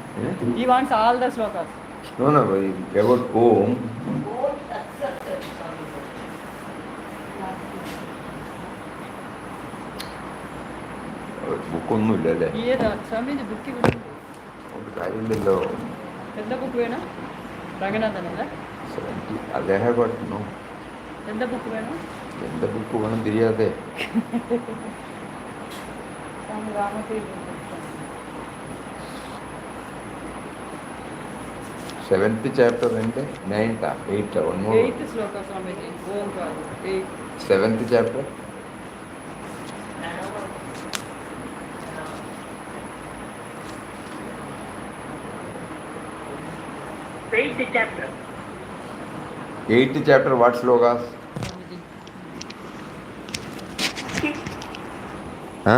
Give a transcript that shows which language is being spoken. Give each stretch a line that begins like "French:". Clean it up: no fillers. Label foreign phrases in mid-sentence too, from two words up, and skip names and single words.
English: He wants all the slokas. No, no, about Om.
Malayalam: ബുക്കൊന്നുമില്ലല്ലേ? സ്വാമിജി ബുക്ക് ഇവിടെ കാര്യമില്ലല്ലോ. എന്താ ബുക്ക് വേണം? രംഗനാഥനല്ലേ? അദ്ദേഹം പറ്റുന്നു. എന്താ ബുക്ക് വേണം? എന്താ ബുക്ക് വേണം தெரியாதே.
English: seventh chapter
Telugu: అంటే 9th 8th 8th శ్లోక స్వామీజీ. ఓంకార్ 8th.
English: seventh chapter. Eighth chapter, what slokas? Huh?